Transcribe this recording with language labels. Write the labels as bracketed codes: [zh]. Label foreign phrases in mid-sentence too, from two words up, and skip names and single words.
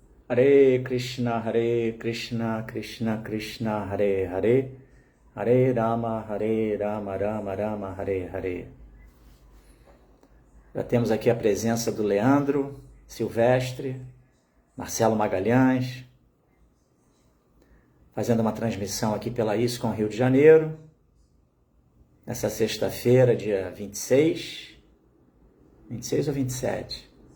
[pt] Hare Krishna, Krishna Krishna, Hare Hare, Hare Rama, Rama Rama, Hare Hare. Já temos aqui a presença do Leandro Silvestre, Marcelo Magalhães, fazendo uma transmissão aqui pela ISCOM Rio de Janeiro, nessa sexta-feira, dia 26 ou 27?